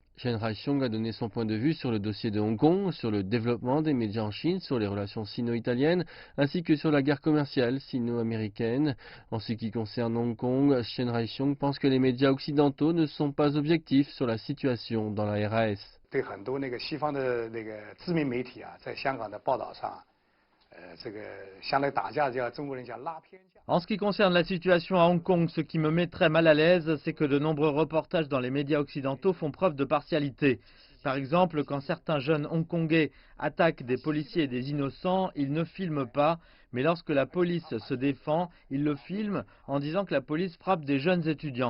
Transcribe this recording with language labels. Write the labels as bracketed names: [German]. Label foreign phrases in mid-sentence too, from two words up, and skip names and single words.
[French] Chen Haixiong a donné son point de vue sur le dossier de Hong Kong, sur le développement des médias en Chine, sur les relations sino-italiennes, ainsi que sur la guerre commerciale sino-américaine. En ce qui concerne Hong Kong, Chen Haixiong pense que les médias occidentaux ne sont pas objectifs sur la situation dans la RAS. [Chinese] 对很多西方的知名媒体啊，在香港的报道上，相当于打架叫中国人讲拉偏架。 [French] En ce qui concerne la situation à Hong Kong, ce qui me met très mal à l'aise, c'est que de nombreux reportages dans les médias occidentaux font preuve de partialité. Par exemple, quand certains jeunes hongkongais attaquent des policiers et des innocents, ils ne filment pas, mais lorsque la police se défend, ils le filment en disant que la police frappe des jeunes étudiants.